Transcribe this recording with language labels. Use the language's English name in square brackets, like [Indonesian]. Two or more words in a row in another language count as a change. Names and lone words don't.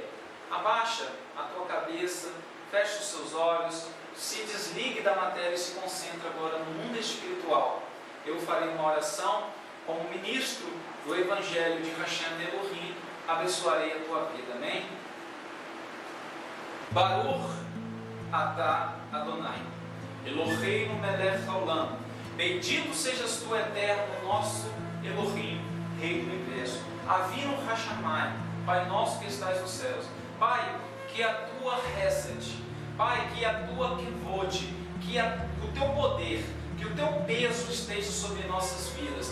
[Portuguese] Abaixa a tua cabeça, feche os seus olhos, se desligue da matéria e se concentre agora no mundo espiritual. Eu farei uma oração como ministro do Evangelho de [Hebrew] השם אלהים, [Portuguese] abençoarei a tua vida. Amém? [Hebrew] ברוך אתה אדני, אלהינו מלך העולם. [Portuguese] Bendito sejas tu, Eterno, nosso Elohim, Rei do Universo. [Hebrew] אבינו שבשמים, [Portuguese] Pai nosso que estás nos céus. Pai, que a tua Hesed, Pai, que a tua Kevod, que o teu poder, que o teu peso esteja sobre nossas vidas.